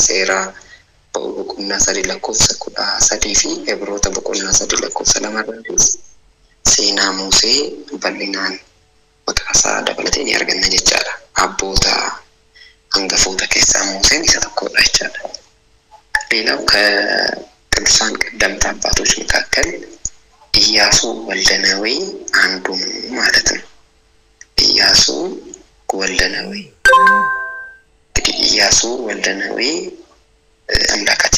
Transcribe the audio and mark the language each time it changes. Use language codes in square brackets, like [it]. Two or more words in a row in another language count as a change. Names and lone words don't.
[om] Seera boqonnaa 3 lakkoofsa 13 fi Ibroota boqonnaa 3 lakkoofsa 2 irratti seenaa Musee bal'inaan maqaasaa dabalatee ni arganna jechaadha. Abboota hangafoota keessaa Museen isa tokkodha jechaadha. [am] ሌላው ከቅዱሳን ቀደምት አባቶች መካከል ኢያሱ ወልደ ነዌ አንዱ ማለት ነው። ኢያሱ ወልደ ነዌ ኢያሱ ወልደ ነዌ አምላካችን